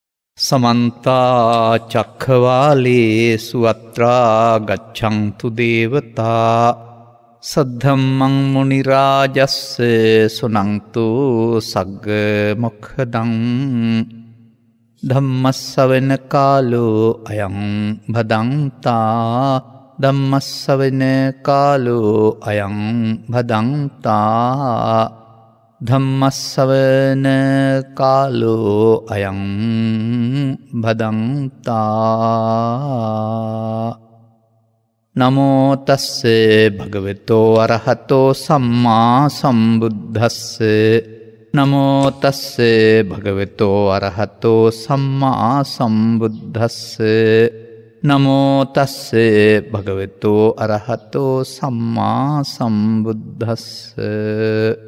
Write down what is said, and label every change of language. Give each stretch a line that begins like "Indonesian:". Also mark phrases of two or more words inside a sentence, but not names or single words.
Pali: සමන්තා චක්ඛවාලේසු අත්‍රා ගච්ඡන්තු දේවතා සද්ධම්මං මුනි රාජස්ස සුනන්තු සග්ග මොක්ඛදං ධම්මස්සවන කාලෝ අයං භදංතා ධම්මස්සවන කාලෝ අයං භදංතා ධම්මස්සවන කාලෝ අයං භදංතා නමෝ තස්සේ භගවතෝ අරහතෝ සම්මා සම්බුද්දස්සේ නමෝ තස්සේ භගවතෝ අරහතෝ සම්මා සම්බුද්දස්සේ නමෝ තස්සේ භගවතෝ අරහතෝ සම්මා සම්බුද්දස්සේ